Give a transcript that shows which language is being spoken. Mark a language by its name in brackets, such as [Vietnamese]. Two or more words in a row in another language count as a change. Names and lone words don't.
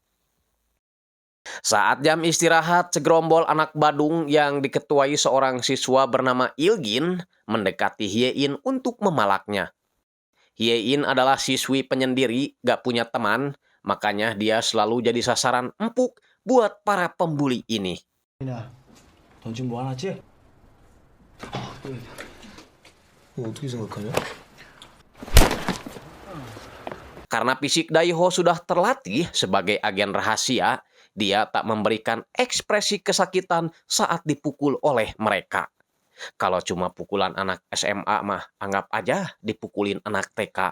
[Indonesian] Saat jam istirahat, segerombol anak Badung yang diketuai seorang siswa bernama Il-gin mendekati Hye-in untuk memalaknya. Hye-in adalah siswi penyendiri, gak punya teman, makanya dia selalu jadi sasaran empuk buat para pembuli ini. [Korean] 넌 지금 뭐 하나지? 너 어떻게 생각하냐? [Indonesian] Karena fisik Dae-ho sudah terlatih sebagai agen rahasia, dia tak memberikan ekspresi kesakitan saat dipukul oleh mereka. Kalau cuma pukulan anak SMA mah, anggap aja dipukulin anak TK.